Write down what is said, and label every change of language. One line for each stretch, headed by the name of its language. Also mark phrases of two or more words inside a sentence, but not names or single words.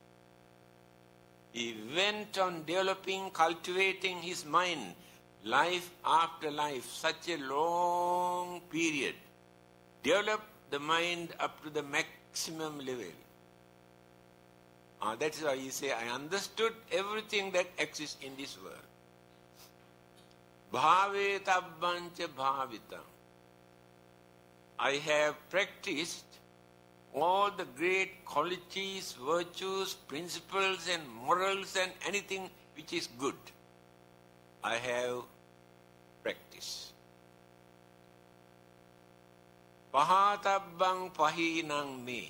English: He went on developing, cultivating his mind, life after life, such a long period. Developed the mind up to the maximum level. That's why he says, I understood everything that exists in this world.
Pali: Bhave tabbancha bhavitam.
English: I have practiced all the great qualities, virtues, principles and morals and anything which is good. I have practiced.
Pali: Pahatabbang pahinang me.